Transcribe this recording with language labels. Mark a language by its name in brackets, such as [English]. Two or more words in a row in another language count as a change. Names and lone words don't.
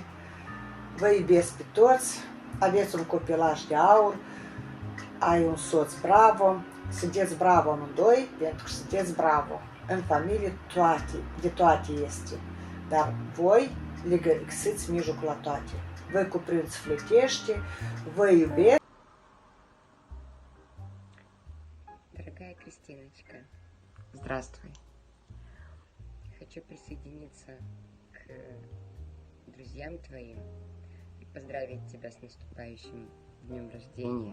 [Romanian] Vă iubesc pe toți, aveți un copilaj de aur, ai un soț bravo, sunteți bravo amândoi, pentru că sunteți bravo. În familie de toate este, dar voi le găsiți mijlocul la toate. Vă cuprind sufletește, vă iubesc. [Russian] Дорогая Кристиночка, здравствуй. Хочу присоединиться к друзьям твоим и поздравить тебя с наступающим днем рождения.